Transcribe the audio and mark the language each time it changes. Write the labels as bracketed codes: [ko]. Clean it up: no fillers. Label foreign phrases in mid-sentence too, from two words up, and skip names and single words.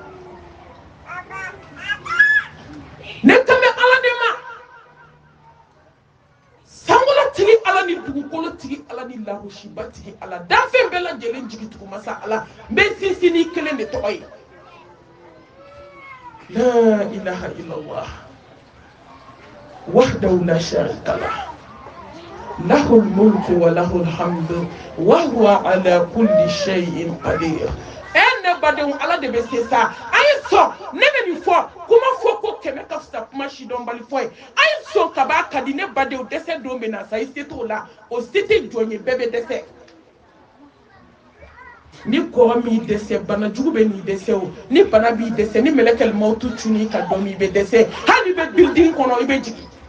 [bm] ne kan bɛ ala de ma sankolo tigi ala ni dugukolo tigi ala ni lahosiba tigi ala danfɛn bɛɛ lajɛlen jigitugu masa ala n bɛ sinsin ni kelen de tɔgɔ ye [ar] لا إله إلا الله وحده لا شريك له له الملك وله الحمد وهو على كل شيء قدير. [bm] Ne badenw ala de bɛ se sa a ye sɔn ne bɛ nin fɔ kuma fɔ ko keme ka fisa kuma si dɔn bali fɔ ye a ye sɔn ka b'a ka di ne badenw dɛsɛ don bɛ na sa i se t'o la o se tɛ jɔn ye bɛɛ bɛ dɛsɛ ni kɔrɔ m'i dɛsɛ bana jugu bɛ n'i dɛsɛ o ni bana b'i dɛsɛ ni mɛlɛkɛli mawutu cunni ka dɔn i bɛ dɛsɛ hali i bɛ building kɔnɔ i bɛ jigin